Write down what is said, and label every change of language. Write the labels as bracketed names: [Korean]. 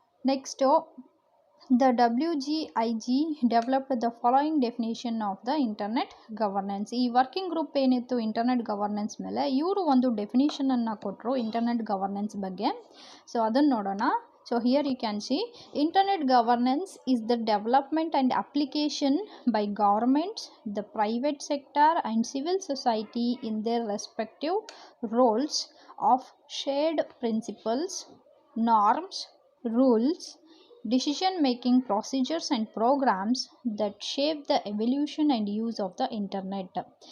[English] Next, the WGIG developed the following definition of the internet governance. [Kannada] ಈ working group ಏನಿತ್ತು internet governance ಮೇಲೆ, ಇವರು ಒಂದು ಡೆಫಿನಿಷನನ್ನು ಕೊಟ್ಟರು ಇಂಟರ್ನೆಟ್ ಗವರ್ನೆನ್ಸ್ ಬಗ್ಗೆ. ಸೊ ಅದನ್ನು ನೋಡೋಣ. [English] So here you can see internet governance is the development and application by governments, the private sector and civil society in their respective roles of shared principles, norms, rules, decision making procedures and programs that shape the evolution and use of the internet.